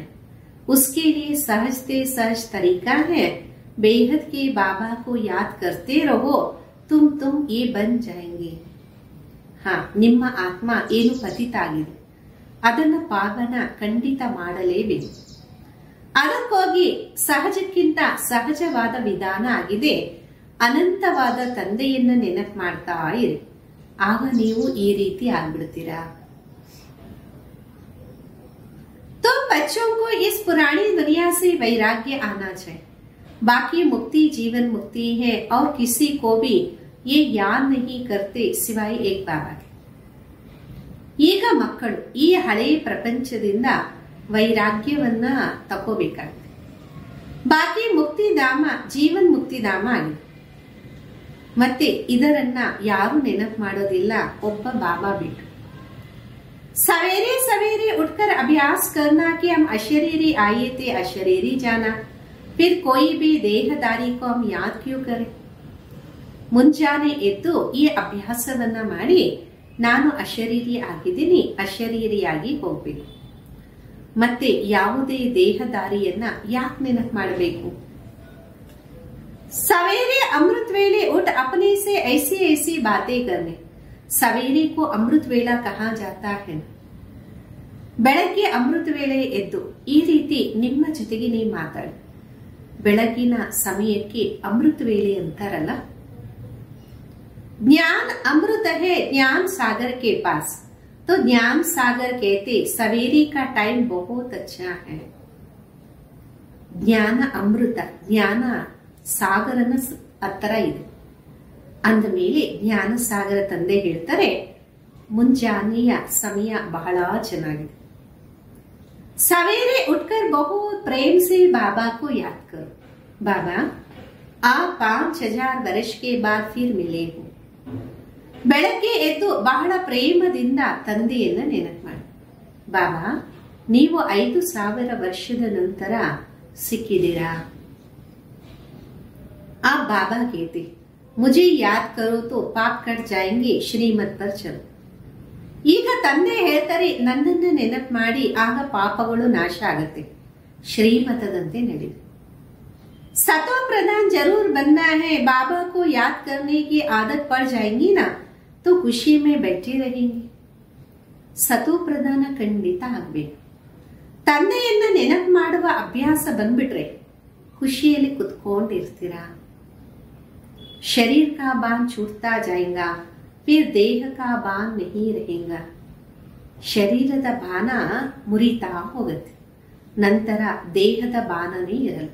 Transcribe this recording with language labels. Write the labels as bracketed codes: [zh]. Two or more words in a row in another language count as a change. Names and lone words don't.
[hi] उसके लिए सहज से सहज तरीका है, बेहद के बाबा को याद करते रहो, तुम ये बन जाएंगे. हाँ, [kn] ನಿಮ್ಮ ಆತ್ಮ ಏನು ಪತಿತ ಆಗಿದೆ ಅದನ್ನ ಪಾವನ ಖಂಡಿತ ಮಾಡಲೇಬೇಕು. ಅದಕ್ಕೋಗಿ ಸಹಜಕ್ಕಿಂತ ಸಹಜವಾದ ವಿಧಾನ ಆಗಿದೆ. ಅನಂತವಾದ ತಂದೆಯನ್ನ ನೆನಪು ಮಾಡ್ತಾ ಇರಿ, ಆಗ ನೀವು ಈ ರೀತಿ ಆಗ್ಬಿಡ್ತೀರಾ. [hi] तो बच्चों को इस पुरानी दुनिया से वैराग्य आना चाहिए. बाकी मुक्ति जीवन मुक्ति है और किसी को भी ये याद नहीं करते सिवाय एक बाबा के. [kn] ಈಗ ಮಕ್ಕಳು ಈ ಹಳೆಯ ಪ್ರಪಂಚದಿಂದ ವೈರಾಗ್ಯವನ್ನ ತಗೋಬೇಕಾಗಿದೆ. ಬಾಕಿ ಮುಕ್ತಿಧಾಮ ಜೀವನ್ ಮುಕ್ತಿಧಾಮ ಆಗಿದೆ. ಮತ್ತೆ ಇದರನ್ನ ಯಾರು ನೆನಪು ಮಾಡೋದಿಲ್ಲ, ಒಬ್ಬ ಬಾಬಾ ಬಿಟ್ಟು. [hi] सवेरे सवेरे उठकर अभ्यास करना कि हम अशरीरी आए थे अशरीरी जाना, फिर कोई भी देहदारी को हम याद क्यों करें. [kn] ಮುಂಜಾನೆ ಎದ್ದು ಈ ಅಭ್ಯಾಸವನ್ನ ಮಾಡಿ ನಾನು ಅಶರೀರಿ ಆಗಿದ್ದೀನಿ, ಅಶರೀರಿಯಾಗಿ ಹೋಗ್ಬೇಕು. ಮತ್ತೆ ಯಾವುದೇ ದೇಹದಾರಿಯನ್ನ ಯಾಕೆ ನೆನಪು ಮಾಡಬೇಕು. [hi] सवेरे अमृत वेले उठ अपने से ऐसी ऐसी बातें करने. सवेरे को अमृत वेला कहा जाता है. [kn] ಬೆಳಗ್ಗೆ ಅಮೃತ ವೇಳೆ ಎದ್ದು ಈ ರೀತಿ ನಿಮ್ಮ ಜೊತೆಗೆ ನೀವು ಮಾತಾಡಿ. ಬೆಳಗಿನ ಸಮಯಕ್ಕೆ ಅಮೃತ ವೇಳೆ ಅಂತಾರಲ್ಲ. [hi] ज्ञान अमृत है ज्ञान सागर के पास, तो ज्ञान सागर कहते सवेरे का टाइम बहुत अच्छा है. [kn] ಜ್ಞಾನ ಅಮೃತ, ಜ್ಞಾನ ಸಾಗರನ ಹತ್ತಿರ ಇದೆ ಅಂದ ಮೇಲೆ ಜ್ಞಾನ ಸಾಗರ ತಂದೆ ಹೇಳ್ತಾರೆ ಮುಂಜಾನೆಯ ಸಮಯ ಬಹಳ ಚೆನ್ನಾಗಿದೆ. [hi] सवेरे उठकर बहुत प्रेम से बाबा को याद करो. बाबा आप 5000 वर्ष के बाद फिर मिले हो. [kn] ಬೆಳಗ್ಗೆ ಎದ್ದು ಬಹಳ ಪ್ರೇಮದಿಂದ ತಂದೆಯನ್ನ ನೆನಪು ಮಾಡಿ. ಬಾಬಾ ನೀವು 5000 ವರ್ಷದ ನಂತರ ಸಿಕ್ಕಿದ್ದೀರಾ. [hi] आप बाबा कहते मुझे याद करो तो पाप कट जाएंगे, श्रीमत पर चलो. [kn] ಈಗ ತಂದೆ ಹೇಳ್ತಾರೆ ನನ್ನನ್ನ ನೆನಪು ಮಾಡಿ, ಆಗ ಪಾಪಗಳು ನಾಶ ಆಗತ್ತೆ, ಶ್ರೀಮತದಂತೆ ನಡೆದು. [hi] सतो प्रधान जरूर बनना है. बाबा को याद करने की आदत पड़ जाएंगी ना तो खुशी में बैठे रहेंगे. [kn] सतो ಪ್ರಧಾನ ಖಂಡಿತ ಆಗ್ಬೇಕು. ತಂದೆಯನ್ನ ನೆನಪು ಮಾಡುವ ಅಭ್ಯಾಸ ಬಂದ್ಬಿಟ್ರೆ ಖುಷಿಯಲ್ಲಿ ಕುತ್ಕೊಂಡಿರ್ತೀರಾ. [hi] शरीर का बांध छूटता जाएगा, फिर देह का बांध नहीं रहेगा. [kn] ಶರೀರದ ಬಾಣ ಮುರಿತಾ ಹೋಗುತ್ತೆ, ನಂತರ ದೇಹದ ಬಾಣನೇ ಇರಲ್ಲ.